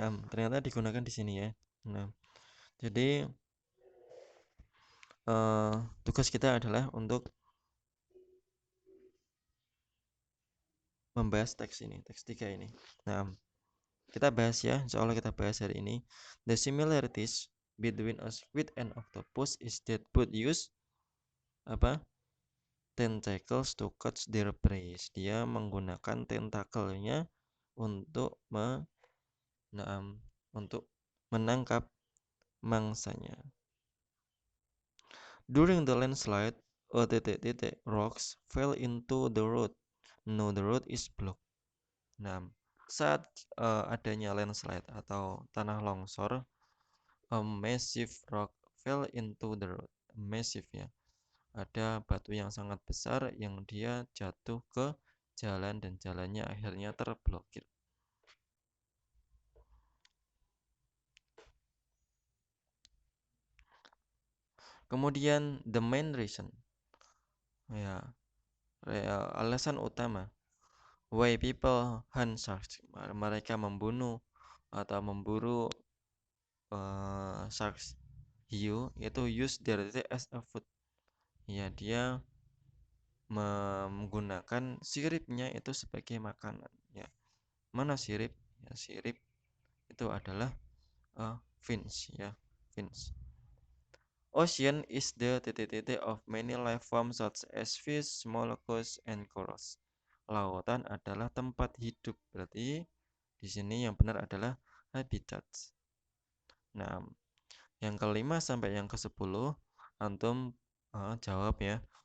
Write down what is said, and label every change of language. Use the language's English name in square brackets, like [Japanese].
[Indonesian] ternyata digunakan di sini ya. Nah, jadi tugas kita adalah untuk membahas teks ini, teks 3 ini. Nah, kita bahas ya, insya Allah kita bahas hari ini. [English] The similarities between a squid and octopus is that both use [Indonesian] apa? [English] Tentacles to catch their prey. [Indonesian] Dia menggunakan tentakelnya untuk untuk menangkap mangsanya. [English] During the landslide, a [Indonesian] titik-titik [English] rocks fell into the road. No, the road is blocked. [Indonesian] Nah, saat adanya landslide atau tanah longsor, [English] a massive rock fell into the road. Massive ya. [Indonesian] Ada batu yang sangat besar yang dia jatuh ke jalan dan jalannya akhirnya terblokir. [English] Kemudian the main reason. [Indonesian] Ya, alasan utama [English] why people hunt sharks. [Indonesian] Mereka membunuh atau memburu sharks hiu itu [English] use their teeth as a food. [Indonesian] Ya, dia menggunakan siripnya itu sebagai makanan. Ya, mana sirip? Ya, sirip itu adalah fins ya, fins. [English] Ocean is the [Indonesian] titik-titik [English] of many life forms such as fish, mollusks, and corals. [Indonesian] Lautan adalah tempat hidup. Berarti di sini yang benar adalah habitats. Nah, yang kelima sampai yang ke-10 antum jawab ya.